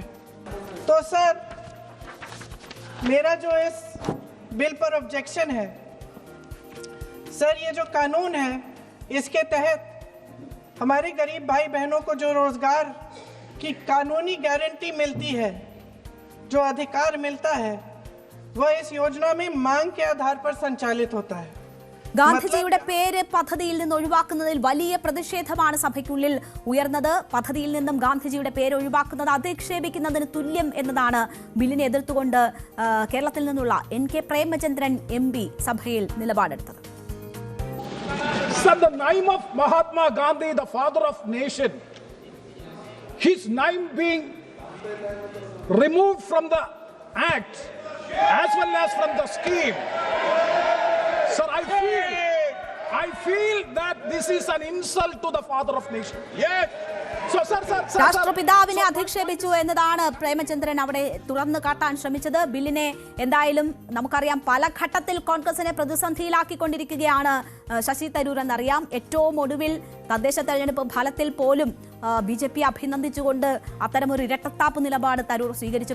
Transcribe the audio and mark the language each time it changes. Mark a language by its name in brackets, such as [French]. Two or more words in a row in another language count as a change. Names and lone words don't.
[Hindi] तो सर, मेरा जो इस बिल पर ऑब्जेक्शन है, सर, ये जो कानून है इसके तहत हमारे गरीब भाई बहनों को जो रोजगार की कानूनी गारंटी मिलती है, जो अधिकार मिलता है, वह इस योजना में मांग के आधार पर संचालित होता है। [Malayalam] ഗാന്ധിജിയുടെ പേര് പദ്ധതിയിൽ നിന്ന് ഒഴിവാക്കുന്നതിൽ വലിയ പ്രതിഷേധമാണ് സഭയ്ക്കുള്ളിൽ ഉയർന്നത്. പദ്ധതിയിൽ നിന്നും ഗാന്ധിജിയുടെ പേര് ഒഴിവാക്കുന്നത് അധിക്ഷേപിക്കുന്നതിന് തുല്യം എന്നതാണ് ബില്ലിനെ എതിർത്തുകൊണ്ട് കേരളത്തിൽ നിന്നുള്ള NK പ്രേമചന്ദ്രൻ MP സഭയിൽ നിലപാടെടുത്തത്. [English] Sir, the name of Mahatma Gandhi, the father of nation, his name being removed from the act as well as from the scheme. Sir, I feel that this is an insult to the father of nation. Yes. So, sir. [Malayalam] രാഷ്ട്രപിതാവിനെ അധിക്ഷേപിച്ചു എന്നതാണ് പ്രേമചന്ദ്രൻ അവിടെ തുറന്നു കാട്ടാൻ ശ്രമിച്ചത്. ബില്ലിനെ എന്തായാലും നമുക്കറിയാം പല ഘട്ടത്തിൽ കോൺഗ്രസിനെ പ്രതിസന്ധിയിലാക്കിക്കൊണ്ടിരിക്കുകയാണ് ശശി തരൂർ എന്നറിയാം. ഏറ്റവും ഒടുവിൽ തദ്ദേശ തെരഞ്ഞെടുപ്പ് ഫലത്തിൽ പോലും BJP അഭിനന്ദിച്ചുകൊണ്ട് അത്തരമൊരു ഇരട്ടത്താപ്പ് നിലപാട് തരൂർ സ്വീകരിച്ചു.